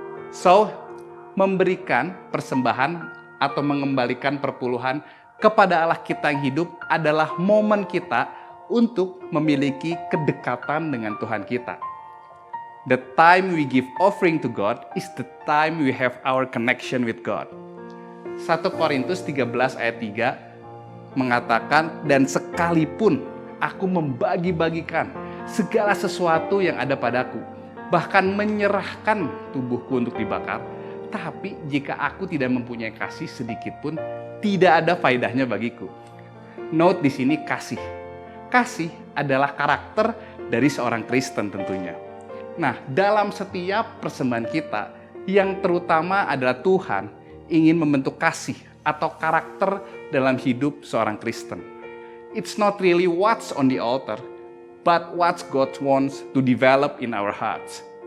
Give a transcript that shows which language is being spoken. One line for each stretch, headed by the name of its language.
Indonesian: So, memberikan persembahan atau mengembalikan perpuluhan kepada Allah kita yang hidup adalah momen kita untuk memiliki kedekatan dengan Tuhan kita.
English: The time we give offering to God is the time we have our connection with God.
Indonesian: 1 Korintus 13 ayat 3 mengatakan, dan sekalipun aku membagi-bagikan segala sesuatu yang ada padaku, bahkan menyerahkan tubuhku untuk dibakar, tapi jika aku tidak mempunyai kasih sedikit pun, tidak ada faedahnya bagiku. Note di sini kasih. Kasih adalah karakter dari seorang Kristen tentunya. Nah, dalam setiap persembahan kita, yang terutama adalah Tuhan ingin membentuk kasih atau karakter dalam hidup seorang Kristen.
English: It's not really what's on the altar, but what God wants to develop in our hearts.